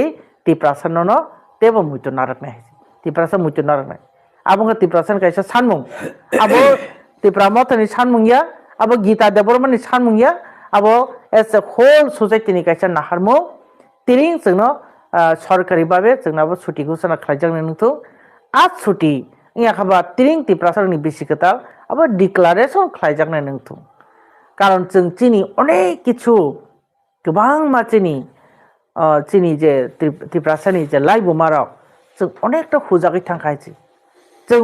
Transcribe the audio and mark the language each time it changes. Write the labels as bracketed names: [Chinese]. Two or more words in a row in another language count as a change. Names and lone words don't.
[Kok Borok] तिप्रासाननो तेबो मुइतो नारकनाय तिप्रासा मुइतो नारकनाय आबो तिप्रासान कायसा सानमुं आबो तिप्रा मथनि सानमुंया आबो गीता देबरमनि सानमुंया आबो [English] as a whole society [Kok Borok] नि कायसा नाहारमु तिरिं जोंनो सरकारि बाबे जोंनाबो छुट्टी घोषणा खालायजांनो नंथौ [Bangla] আজ ছুটি [Kok Borok] इया खाबा तिरिं तिप्रासानि बिसिकता आबो डिक्लेरेशन खालायजांनो नंथौ कारण जों चिनि [Bangla] অনেক কিছু [Kok Borok] गोबां माचिनि चिनी जे तिप्रासानि जे लाइव माराव जों अनेकटा हुजागै थांखायसि जों